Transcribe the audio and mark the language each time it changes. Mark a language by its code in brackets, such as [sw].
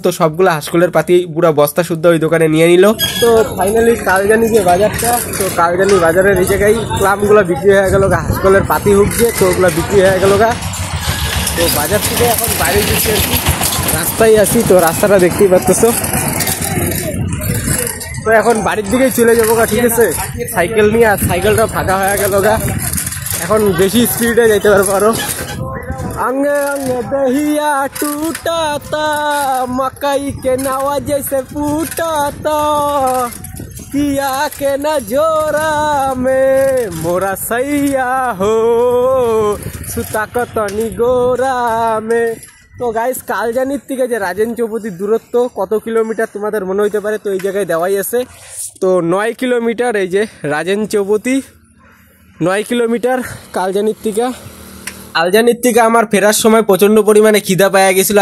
[bn] তো সবগুলো হাঁসকলের পাতি পুরো বস্তা শুদ্ধ ওই দোকানে নিয়ে নিল। তো ফাইনালি কালজানি যে বাজারটা, তো কালজানি বাজারের এই জায়গায় ক্লামগুলো বিক্রি হয়ে গেল গা, হাঁসকলের পাতি হুকছে তো ওগুলো বিক্রি হয়ে গেল গা। তো বাজার থেকে এখন বাইরে দিচ্ছি আর কি, রাস্তায় আসি। তো রাস্তাটা দেখতেই পাচ্ছ। তো এখন বাড়ির দিকেই চলে যাবো গা, ঠিক আছে, সাইকেল নিয়ে। আর সাইকেলটা ফাঁকা হয়ে গেল গা, এখন বেশি স্পিডে যাইতে পারবো আরো। [bho] अंगे अंगे दहिया टूटाता, मकई के नावा जैसे फूटाता, किया के न जोरा में मोरा सैया हो, सुता कतनी गोरा में। [bn] তো গাইস কালজানির থেকে যে রাজেন চৌপতির দূরত্ব কত কিলোমিটার তোমাদের মনে হইতে পারে, তো এই জায়গায় দেওয়াই আছে। তো 9 কিলোমিটার, এই যে রাজেন চৌপতি 9 কিলোমিটার কালজানির থেকে। কালজানির থেকে আমার ফেরার সময় প্রচণ্ড পরিমাণে খিদা পাওয়া গেছিলো।